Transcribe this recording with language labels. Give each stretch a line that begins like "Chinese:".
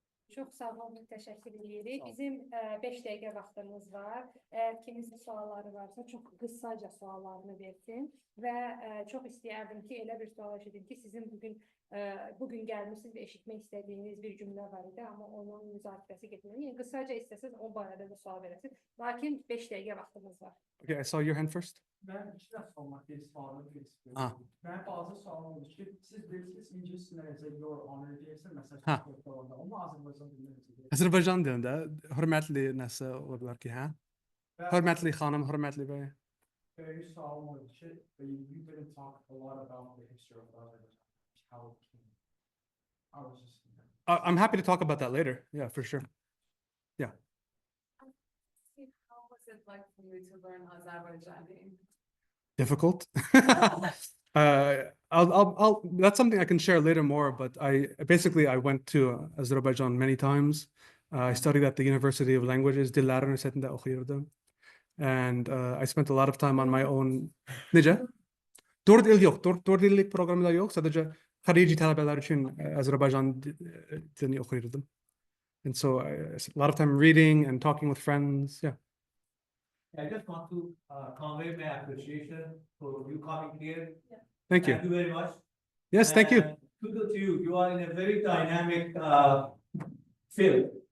Azerbaijani: Çok sağ olun, teşekkür edirik. Bizim 5 dəqiqə vaxtımız var. Eğer kiminizin sualları varsa çok kısaca suallarını versin. Ve çok istəyərdim ki, elə bir sual eşidim ki, sizin bugün gəlmişsiniz ve eşitmek istediğiniz bir cümle var idi, ama onun müzakirəsi getmiyor. Yəni kısaca istəsəz o barədə də sual verəsiniz. Lakin 5 dəqiqə vaxtımız var.
English: Okay, I saw your hand first.
Azerbaijani: Ben iki dəfə olmaq istiyorum. Ah. Ben bazı sual olmuş ki, siz bilirsiniz İngiliscə necə
English: your honor
Azerbaijani: deyirsən, Ha. məsələn, onu Azərbaycan dilində necə deyir? Azərbaycan dilində hörmətli nəsə ola bilər ki, hə? Hörmətli xanım, hörmətli bəy. Bir sualım oldu ki,
English: you didn't talk a lot about the history of Azerbaijan, how it came. I was just I'm happy to talk about that later. Yeah, for sure. How was it like for you to learn Azerbaijani? Difficult. That's something I can share later more, but I went to Azerbaijan many times. I studied at the University of Languages,
Turkish: Diller Üniversitesi'nde okuyordum.
English: And I spent a lot of time on my own.
Azerbaijani: Necə? 4 il yok. 4 illik programı da yok. Sadece xarici tələbələr üçün Azərbaycan dilini okuyordum.
English: And so a lot of time reading and talking with friends. Yeah. I just want to convey my appreciation for you coming here. Thank you. Thank you very much. Yes, thank you. And kudos to you. You are in a very dynamic field.